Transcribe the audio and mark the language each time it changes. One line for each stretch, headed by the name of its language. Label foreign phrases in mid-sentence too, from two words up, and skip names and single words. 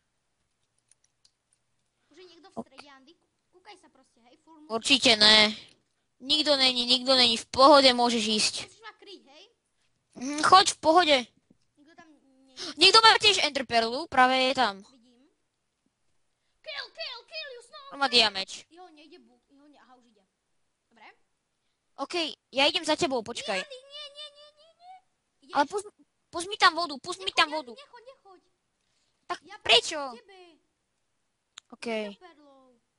Slovak: Už je niekto v strede, Andy? Kúkaj sa proste, hej? Určite ne. Nikto není. V pohode môžeš ísť. Musíš ma kryť, hej? Choď v pohode. Nikto tam Niekto má tiež ender perlu, práve je tam. vidím.
English: Kill, you snow!
Slovak: On má diameč. Jo, nejde buk. Aha, už ide. Dobre? OK, ja idem za tebou, počkaj. Nie, Andy, nie. Ideš? Ale pusť mi tam vodu, Nechoď. Tak Ja prečo? k tebe. OK, Za perlou.